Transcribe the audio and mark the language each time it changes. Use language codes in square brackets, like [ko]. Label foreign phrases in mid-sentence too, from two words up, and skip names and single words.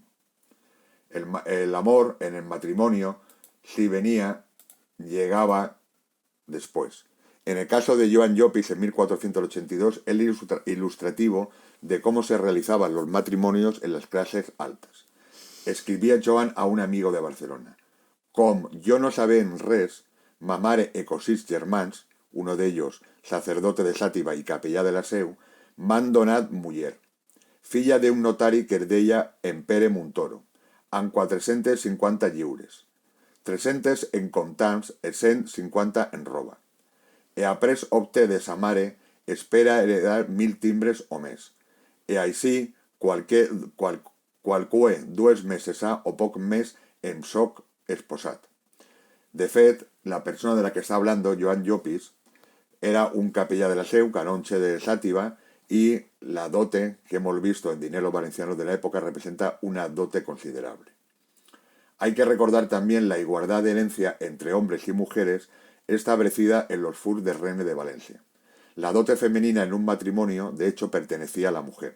[es] El amor en el matrimonio, si venía, llegaba después. En el caso de Joan Llopis en 1482, es ilustrativo de cómo se realizaban los matrimonios en las clases altas. Escribía Joan a un amigo de Barcelona: [ca] «Com jo no sabem res, ma mare e cosins germans», [es] uno de ellos sacerdote de Xàtiva [ca] i capellà de la Seu, «m'han donat muller, filla d'un notari que es deia en Pere Montoro, amb 450 lliures, 300 en comptants e 150 en roba. E après opte de sa mare espera heredar 1000 timbres o més, e així qualque 2 meses ha o poc més em soc esposat». De fet, [es] la persona de la que está hablando, [ca] Joan Llopis, era un capellà de la Seu, canonche de Xàtiva, [es] y la dote que hemos visto en dineros valencianos de la época representa una dote considerable. Hay que recordar también la igualdad de herencia entre hombres y mujeres establecida en los furs de Rennes de Valencia. La dote femenina en un matrimonio, de hecho, pertenecía a la mujer.